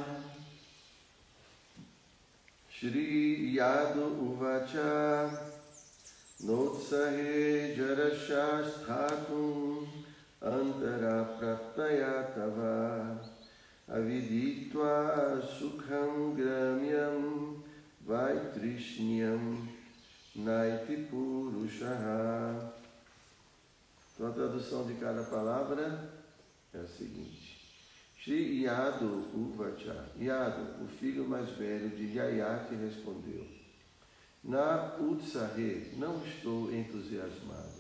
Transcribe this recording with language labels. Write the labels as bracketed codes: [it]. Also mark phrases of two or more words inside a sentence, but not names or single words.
[sa] Shri Yadu Uvacha Notsahe Jarashasthatum Antara Prataya Tava Aviditva Sukham Gramyam Vaitrishniyam Naiti Purushaha. [pt] Então a tradução de cada palavra é a seguinte. [sa] Shri Yadu Uvacha. [pt] Yadu, o filho mais velho de Yayati, respondeu: [sa] Na Utsahe, [pt] não estou entusiasmado.